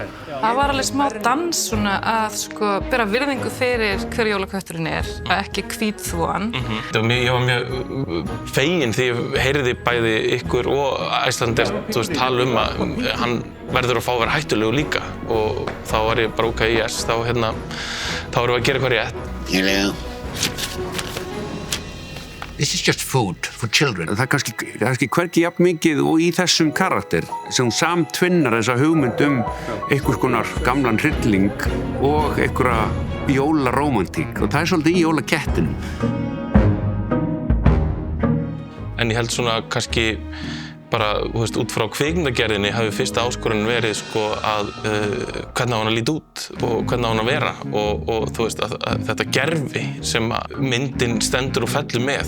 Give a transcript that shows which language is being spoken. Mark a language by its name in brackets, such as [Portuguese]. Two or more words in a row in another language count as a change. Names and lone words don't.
[Icelandic] Það var alveg smá dans svona að bera virðingu fyrir hver jólakötturinn að ekki hvítþvo hann. Ég var mjög feginn því ég heyrði bæði ykkur og Icelandair tala að hann verður að fá að vera hættulegur líka og þá var ég bara [English] ok, yes, [Icelandic] þá erum við að gera eitthvað rétt. [English] Hello. This is just food for children. [Icelandic] Það kannski hvergi jafn mikið og í þessum karakter sem samtvinnar þessa hugmynd einhvers konar gamlan hrylling og einhverja jólarómantík og það svolítið í jólakettinu. En ég held svona kannski bara, út frá kvikmyndagerðinni hafi fyrsta áskorunin verið að hvernig á hann að líta út og hvernig á hann að vera og að þetta gervi sem myndin stendur og fellur með.